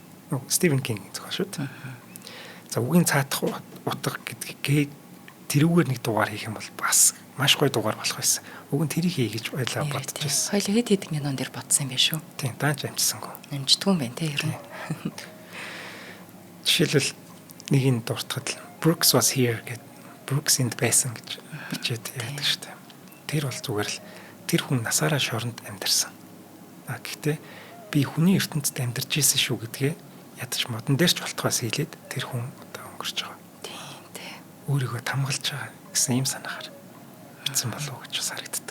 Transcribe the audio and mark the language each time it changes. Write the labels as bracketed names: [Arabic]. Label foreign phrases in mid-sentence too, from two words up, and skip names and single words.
[Mongolian] Стивен Кинг зохиол шүү дээ. За үгийн цаатах утга гэдгийг тэрүүгээр 1 дугаар хийх юм бол бас маш гоё дугаар болох байсан. Уг нь тэрийг хий гэж байлаа бодож байсан. Хоёул хэд хэдэн кинон дээр бодсон юм биш үү? Тийм, даанч амжсангүй. Амжтгүй юм байна те ер нь. Жишээлбэл нэг нь дуртахад [English] Brooks was here [Mongolian] гэдэг Brooks энд байсан гэж бичээд ярьдаг шүү дээ. Тэр бол зүгээр л тэр хүн насаараа шоронд амьдарсан. Гэхдээ би хүний ертөнцид амьдарч ийсэн шүү гэдгээ ядаж модон дээр ч болтгоос хийлээд тэр хүн одоо өнгөрч байгаа. Тийм тий. Өөрийгөө тамгалж байгаа гэсэн юм санаагаар бичсэн болов уу гэж бас харагддаг.